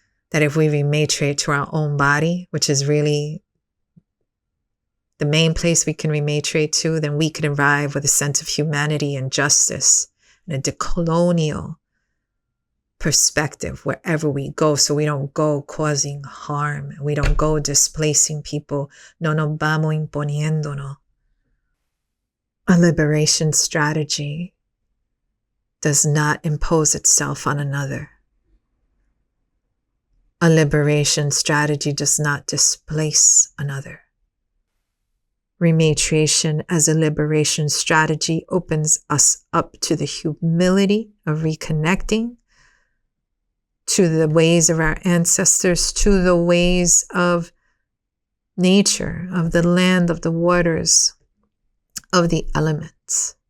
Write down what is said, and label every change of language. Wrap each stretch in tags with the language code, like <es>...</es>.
<en>That if we rematriate to our own body, which is really the main place we can rematriate to, then we can arrive with a sense of humanity and justice and a decolonial perspective wherever we go, so we don't go causing harm. We don't go displacing people.</en> <es>No nos vamos imponiéndonos.</es> <en>A liberation strategy does not impose itself on another. A liberation strategy does not displace another. Rematriation as a liberation strategy opens us up to the humility of reconnecting to the ways of our ancestors, to the ways of nature, of the land, of the waters, of the elements.</en>